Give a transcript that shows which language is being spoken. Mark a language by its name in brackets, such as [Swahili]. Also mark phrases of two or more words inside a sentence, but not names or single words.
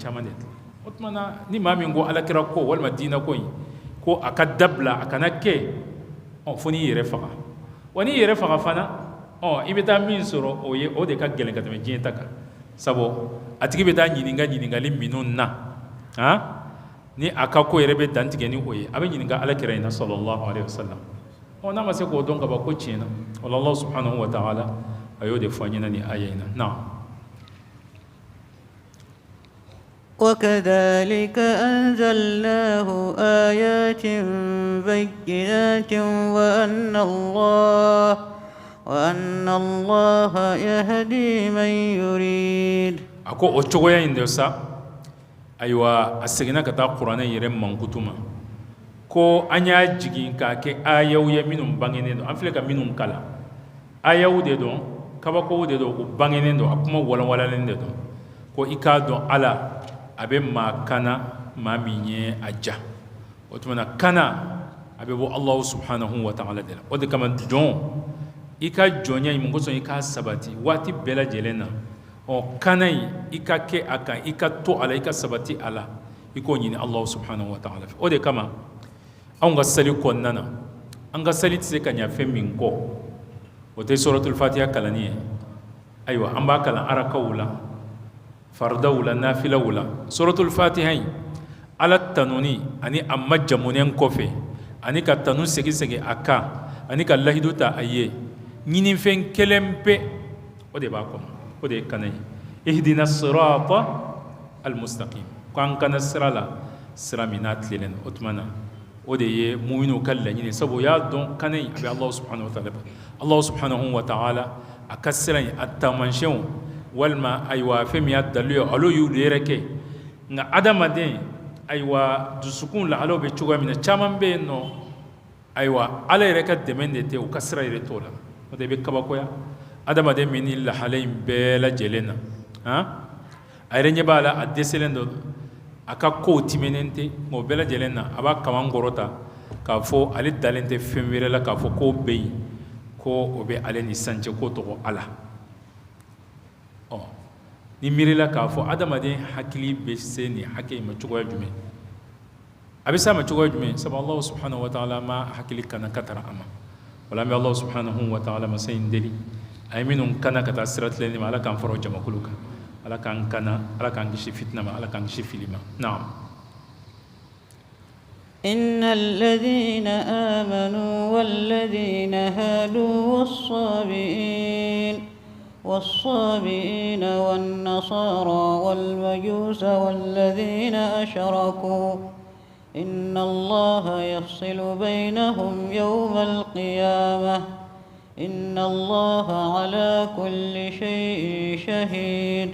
[Bambara] caman de tila o tuma na ni maa min ko alakira ko walima diinɛ ko in ko a ka dabila a kana kɛ fo n'i yɛrɛ faga wa n'i yɛrɛ faga fana i bɛ taa min sɔrɔ o ye o de ka gɛlɛn ka tɛmɛ diɲɛ ta kan sabu a tigi bɛ taa ɲininkali minnu na ni a ka ko yɛrɛ bɛ dantigɛ ni o ye a bɛ ɲininka alakira in na [Arabic] صلى الله عليه وسلم [Bambara] n'a ma se k'o dɔn ka ban ko tiɲɛna wala [Arabic] الله سبحانه وتعالى [Bambara] a y'o de fɔ an ɲɛna ni aya in na [Arabic] وكذلك أنزلناه آيات بينات وأن الله يهدي من يريد [Bambara] ako o cogoya in de sa ayiwa a seginna ka taa kuranɛ yɛrɛ mankutuma ko an y'a jigin k'a kɛ ayaw ye minnu bangenen don an filɛ ka minnu kala ayaw de don kabakow de don u bangenen don a kuma walawalalen de don ko i k'a dɔn ala a bɛ maa kana maa min ye a ja o tuma na kana a bɛ bɔ [Arabic] الله سبحانه وتعالى [Bambara] de la o de kama jɔn i ka jɔnya in mun kosɔn i k'a sabati waati bɛɛ lajɛlen na kana in i ka kɛ a kan i ka to a la i ka sabati a la i k'o ɲini [Arabic] الله سبحانه وتعالى [Bambara] fɛ o de kama anw ka sali kɔnɔna na an ka sali tɛ se ka ɲɛ fɛn min kɔ o tɛ [Arabic] سورة الفاتحة [Bambara] kalanni ye ayiwa an b'a kalan arakaw la fardaw la nafilaw la [Arabic] سورة الفاتحة [Bambara] in ala tanuni ani a majamunen kɔfɛ ani ka tanu segi a kan ani ka lahidu ta a ye ɲinifɛn kelen pe o de b'a kɔnɔ o de ye kana ye [Arabic] اهدنا الصراط المستقيم [Bambara] ko an kana sira la sira min n'a tilennen o tuma na o de ye mu'minu ka laɲini sabu y'a dɔn kana in a bɛ [Arabic] الله سبحانه وتعالى الله سبحانه وتعالى [Bambara] a ka sira in a taamasiyɛnw walima ayiwa fɛn min y'a dalilu ye olu y'u yɛrɛ kɛ nka adamaden ayiwa dusukun lahalaw bɛ cogoya min na caman bɛ yen nɔ ayiwa ala yɛrɛ ka dɛmɛ de tɛ u ka sira yɛrɛ t'o la o de bɛ kabakoya adamaden min ni lahala in bɛɛ lajɛlen na a yɛrɛ ɲɛ b'a la a dɛsɛlen don a ka kow timinnen tɛ nka o bɛɛ lajɛlen na a b'a kaman kɔrɔta k'a fɔ ale dalen tɛ fɛn wɛrɛ la k'a fɔ ko bɛ yen ko o bɛ ale ni sancɛ ko tɔgɔ ala ni miirila k'a fɔ adamaden hakili bɛ se nin hakɛ in ma cogoya jumɛn a bɛ se a ma cogoya jumɛn sabu [Arabic] الله سبحانه وتعالى [Bambara] ma hakili kana ka tara a ma wala an bɛ [Arabic] الله سبحانه وتعالى [Bambara] masa in deli a ye minnu kana ka taa sira tilenni ma ala k'an fara o jamakulu kan ala k'an kana ala k'an kisi fitina ma ala k'an kisi fili ma naam [Arabic] إن الذين آمنوا والذين هادوا والصابئين والنصارى والمجوس والذين أشركوا إن الله يفصل بينهم يوم القيامة إن الله على كل شيء شهيد